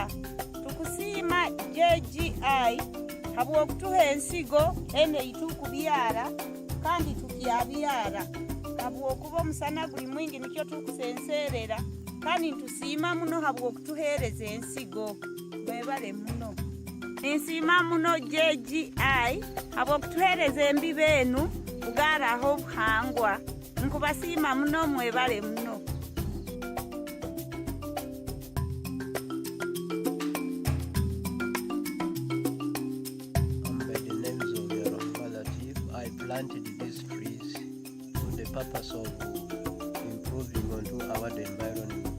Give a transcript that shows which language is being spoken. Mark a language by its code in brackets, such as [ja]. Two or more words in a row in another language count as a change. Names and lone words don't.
[nyn] tukusiima JGI habw'okutuha ensigo eno eitukubyara kandi tukyabyara habw'okuba omusana guli mwingi nikyo tukusenserera kandi ntusiima muno habw'okutuheereza ensigo mwebale muno. Nsiima muno JGI habw'okutuheereza embibo enu kugaaraho obuhangwa nkubasiima muno mwebale muno. [en] Planted these trees for the purpose of improving onto our environment.